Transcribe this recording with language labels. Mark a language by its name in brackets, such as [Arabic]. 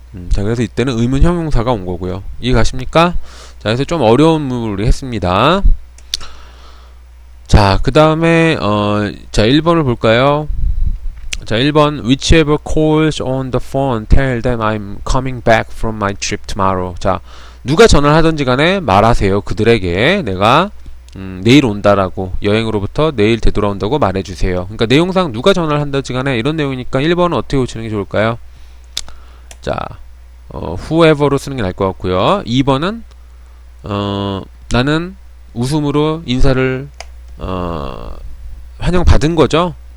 [Korean] 자, 그래서 이때는 의문 형용사가 온 거고요. 이해 가십니까? 자, 그래서 좀 어려운 문을 했습니다. 자, 그 다음에 자, 1번을 볼까요? 자, 1번 [English] whichever calls on the phone tell them I'm coming back from my trip tomorrow. [Korean] 자, 누가 전화를 하던지 간에 말하세요. 그들에게 내가 내일 온다라고, 여행으로부터 내일 되돌아온다고 말해주세요. 그러니까 내용상 누가 전화를 한다지 간에 이런 내용이니까 1번은 어떻게 고치는 게 좋을까요? 자, whoever로 쓰는 게 나을 것 같고요. 2번은 나는 웃음으로 인사를 환영받은 거죠.